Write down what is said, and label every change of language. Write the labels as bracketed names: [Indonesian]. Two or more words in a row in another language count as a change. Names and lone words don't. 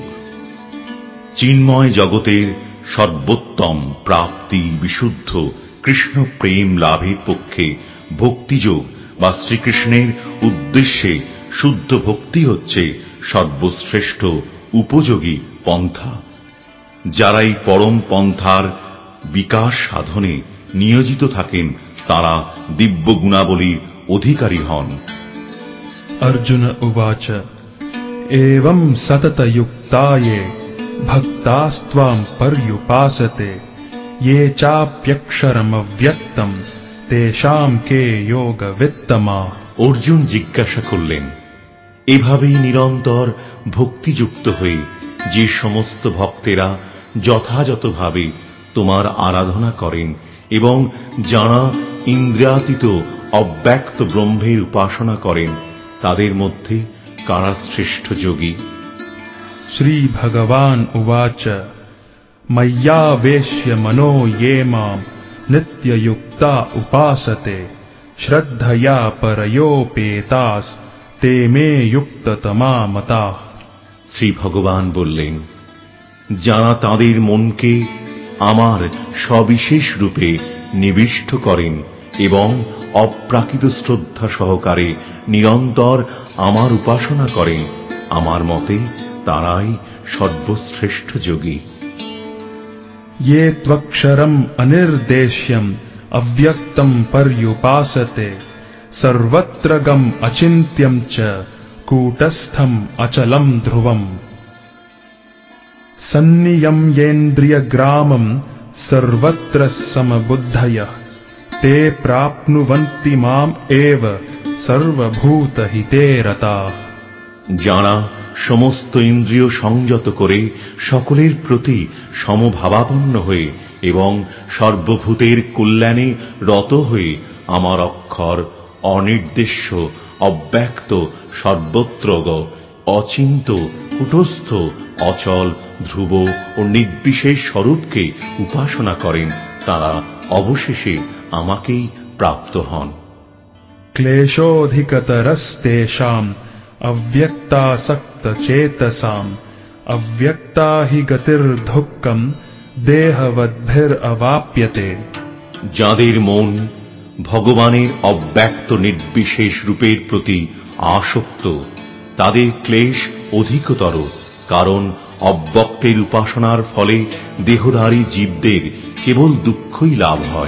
[Bangla] চিন্ময় জগতের সর্বোত্তম প্রাপ্তি বিশুদ্ধ কৃষ্ণ প্রেম লাভের পক্ষে ভক্তিযোগ বা শ্রীকৃষ্ণের উদ্দেশ্যে শুদ্ধ ভক্তি হচ্ছে সর্বশ্রেষ্ঠ উপযোগী পন্থা। যারা এই পরম পন্থার বিকাশ সাধনে নিয়োজিত থাকেন তারা দিব্য গুণাবলীর অধিকারী হন। [Sanskrit] अर्जुन उवाच एवं सततयुक्ताये भक्तास्त्वां पर्युपासते ये चाप्यक्षरमव्यक्तं तेषां के योगवित्तमा। [Bangla] অর্জুন জিজ্ঞাসা করলেন, এভাবেই নিরন্তর ভক্তিযুক্ত হয়ে যে সমস্ত ভক্তেরা যথাযথভাবে তোমার আরাধনা করেন এবং যাঁরা ইন্দ্রিয়াতীত অব্যক্ত ব্রহ্মের উপাসনা করেন তাদের মধ্যে কারা শ্রেষ্ঠ যোগী? [Sanskrit] শ্রী ভগবান উবাচ ময়্যাবেশ্য মনো ये मां नित्ययुक्ता उपासते श्रद्धया परयोपेतास ते मे युक्ततमा मताः। [Bangla] শ্রী ভগবান বললেন, যাঁরা তাঁদের মনকে আমার সবিশেষ রূপে নিবিষ্ট করেন এবং অপ্রাকৃত শ্রদ্ধা সহকারে নিরন্তর আমার উপাসনা করেন, আমার মতে তারাই সর্বশ্রেষ্ঠ যোগী। [Sanskrit] ये त्वक्षरम अनिर्देश्यम अव्यक्तम पर्युपासते सर्वत्र गम अचिन्त्यम च कूटस्थम अचलम ध्रुवम सन्नियम्येन्द्रियग्रामं सर्वत्र समबुद्धयः ते प्राप्नुवन्ति माम् एव सर्वभूतहिते रताः। [Bangla] যাঁরা সমস্ত ইন্দ্রিয় সংযত করে সকলের প্রতি সমভাবাপন্ন হয়ে এবং সর্বভূতের কল্যাণে রত হয়ে আমার অক্ষর অনির্দেশ্য অব্যক্ত সর্বত্রগ অচিন্ত কূটস্থ অচল ধ্রুব ও নির্বিশেষ স্বরূপকে উপাসনা করেন তারা অবশেষে আমাকেই প্রাপ্ত হন। [Sanskrit] ক্লেশোধিকতরস্তেষাম अव्यक्तासक्तचेतसां अव्यक्ता हि गतिर्दुःखं देहवद्भिरवाप्यते। [Bangla] যাদের মন ভগবানের অব্যক্ত নির্বিশেষ রূপের প্রতি আসক্ত তাদের ক্লেশ অধিকতর, কারণ অব্যক্তের উপাসনার ফলে দেহধারী জীবদের কেবল দুঃখই লাভ হয়।